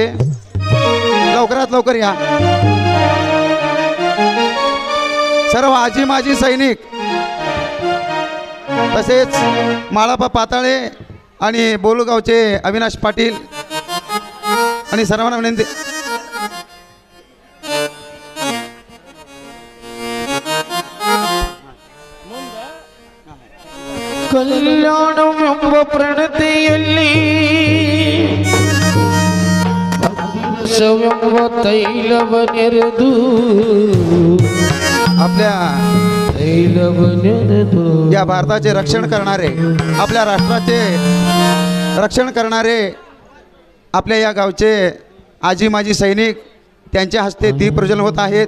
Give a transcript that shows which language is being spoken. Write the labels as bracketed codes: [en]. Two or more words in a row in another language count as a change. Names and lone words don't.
[mr] लवकरात लवकर या सर्व आजी माजी सैनिक, तसेच माळापा पाताळे आणि बोलूगावचे अविनाश पाटील आणि सर्वांना विनंती। [kn] ಕಲ್ಯಾಣವೆಂಬ ಪ್ರಣತೆಯಲ್ಲಿ ಸವೆಂಬ ತೈಲವನೆರೆದು [mr] आपल्या [kn] ತೈಲವನೆರೆದು [mr] या भारताचे रक्षण करणारे, आपल्या राष्ट्राचे रक्षण करणारे आपल्या या गावचे आजी माजी सैनिक, त्यांच्या हस्ते दीप प्रज्वलन होत आहेत।